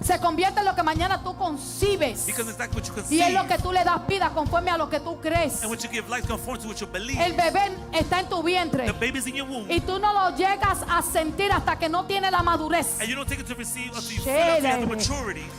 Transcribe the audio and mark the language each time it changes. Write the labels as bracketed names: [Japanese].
[Spanish] se convierte en lo que mañana tú concibes. [English] Because it's like what you [Spanish] Y es [English] conceive. [Spanish] lo que tú le das vida conforme a lo que tú crees. [English] And what you give life conforms to what you believe. [Spanish] El bebé está en tu vientre [English] The baby's in your womb. [Spanish] y tú no lo llegas a sentir hasta que no tiene la madurez. [English] And you don't take it to receive until you feel until you have the maturity.